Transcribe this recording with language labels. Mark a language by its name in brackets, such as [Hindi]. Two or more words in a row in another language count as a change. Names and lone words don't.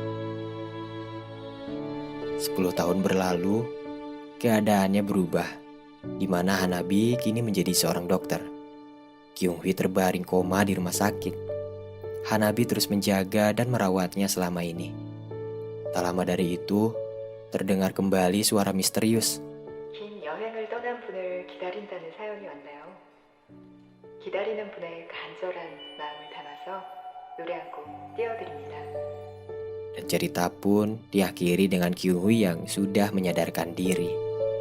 [Indonesian] 10 tahun berlalu, keadaannya berubah. di mana Hanabi kini menjadi seorang dokter. Kyung-hui terbaring koma di rumah sakit. Hanabi terus menjaga dan merawatnya selama ini. Tak lama dari itu, terdengar kembali suara misterius. [Korean] 긴 여행을 떠난 분을 기다린다는 사연이 왔네요. 기다리는 분의 간절한 마음을 담아서 노래 한 곡 띄워드립니다. [Indonesian] Dan cerita pun diakhiri dengan Kyung-hui yang sudah menyadarkan diri.